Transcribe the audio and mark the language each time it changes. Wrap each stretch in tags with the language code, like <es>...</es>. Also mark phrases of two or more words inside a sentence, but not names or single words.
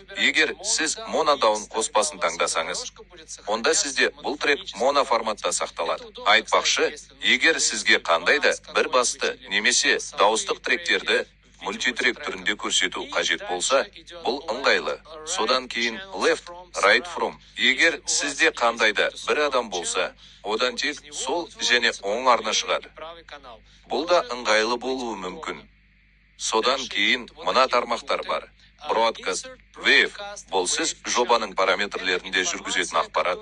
<kk>Егер сіз монодаун қоспасын таңдасаңыз, онда сізде бұл трек моноформатта сақталады. Айтпақшы, егер сізге қандайда бір басты немесе дауыстық тректерді мультитрек түрінде көрсету қажет болса, бұл ыңғайлы. Содан кейін</kk> <en>left, right from.</en> <kk>Егер сізде қандайда бір адам болса, одан тек сол және оң арна шығады. Бұл да ыңғайлы болуы мүмкін. Содан кейін мына тармақтар бар. Broadcast, WAV, бұл сіз жобаның параметрлерінде жүргізетін ақпарат.</kk>